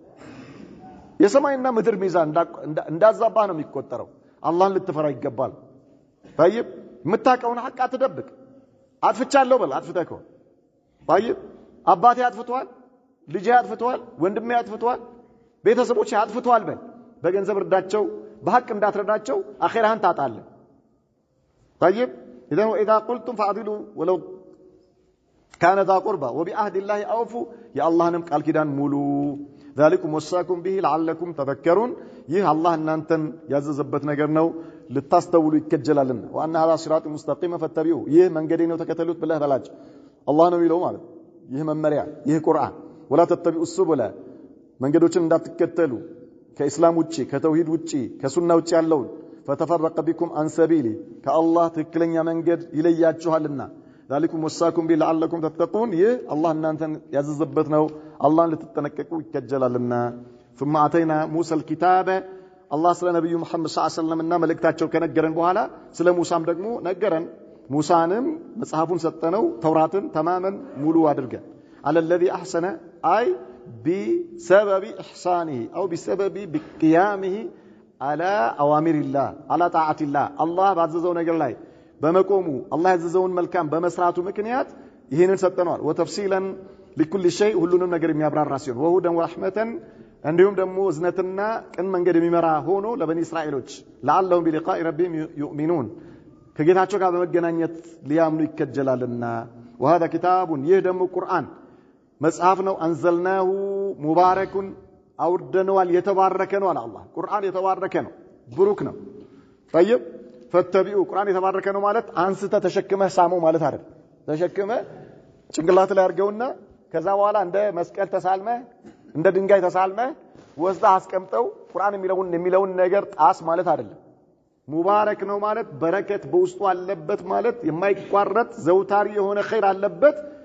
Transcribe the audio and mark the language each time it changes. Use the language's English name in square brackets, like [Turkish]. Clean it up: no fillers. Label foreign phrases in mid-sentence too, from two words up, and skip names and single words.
[Amharic] የሰማይና ምድር ሚዛን እንዳዛባህ ነው የሚቆጠረው አላህን ልትፈራ ይገባል طيب የምታቀውን ሐቅ አትደብቅ አጥፍቻለሁ በል አጥፍተከው طيب አባቴ አጥፍቷል ልጄ አጥፍቷል ወንድሜ አጥፍቷል ቤተሰቦቼ አጥፍቷል በል በገንዘብ እርዳቸው በሐቅ እንዳትረዳቸው አኺራህን ታጣለህ [Arabic] طيب إذا قلتم فعدلوا ولو كان ذا قربى وبعهد الله أوفوا يا الله نم قال كدان مولو ذلكم وصاكم به لعلكم تذكرون [Amharic] ይህ አላህ እናንተን ያዘዘበት ነገር ነው ልታስተውሉ ይከጀላልና [Arabic] وان هذا صراط مستقيم فاتبعوه [Amharic] ይህ መንገዴ ነው ተከተሉት ብለህ በላጭ አላህ ነው የሚለው ማለት ይህ መመሪያ ይህ ቁርአን [Arabic] ولا تتبعوا السبل [Amharic] መንገዶችን እንዳትከተሉ ከእስላም ውጪ ከተውሂድ ውጪ ከሱና ውጪ ያለውን [Arabic] فتفرق بكم عن سبيلي كالله [Amharic] ትክክለኛ መንገድ ይለያችኋልና [Arabic] ذلكم وصاكم به لعلكم تتقون [Amharic] ይህ አላህ እናንተን ያዘዘበት ነው አላህን ልትጠነቀቁ ይከጀላልና [Arabic] ثم اتينا موسى الكتاب الله [Amharic] ስለ ነብዩ መሐመድ [Arabic] صلى الله عليه وسلم [Amharic] እና መልእክታቸው ከነገረን በኋላ ስለ ሙሳም ደግሞ ነገረን ሙሳንም መጽሐፉን ሰጠነው ተውራትን ተማመን ሙሉ አድርገን [Arabic] على الذي احسن اي بسبب احسانه او بسبب بقيامه على اوامر الله على طاعه الله الله [Amharic] ባዘዘው ነገር ላይ በመቆሙ አላህ ያዘዘውን መልካም በመስራቱ ምክንያት ይሄንን ሰጠነዋል [Arabic] وتفصيلا لكل شيء [Amharic] ሁሉንም ነገር የሚያብራራ ሲሆን [Arabic] وهدى ورحمة [Amharic] እንዲሁም ደግሞ እዝነትና ቅን መንገድ የሚመራ ሆኖ ለበኒ እስራኤሎች [Arabic] لعلهم بلقاء ربهم يؤمنون [Amharic] ከጌታቸው ጋር በመገናኘት ሊያምኑ ይከጀላልና [Arabic] وهذا كتاب [Amharic] ይህ ደግሞ ቁርአን መጽሐፍ ነው [Arabic] أنزلناه مبارك [Amharic] አውርደነዋል የተባረከ ነው አለ አላህ ቁርአን የተባረከ ነው ብሩክ ነው [Arabic] طيب فاتبعوا [Amharic] ቁርአን የተባረከ ነው ማለት አንስተ ተሸክመህ ሳመው ማለት አይደል ተሸክመህ ጭንቅላት ላይ አርገውና ከዛ በኋላ እንደ መስቀል ተሳልመህ እንደ ድንጋይ ተሳልመህ ወስዳ አስቀምጠው ቁርአን የሚለውን ነገር ጣስ ማለት አይደለም ሙባረክ ነው ማለት በረከት በውስጡ አለበት ማለት የማይቋረጥ ዘውታሪ የሆነ ኸይር አለበት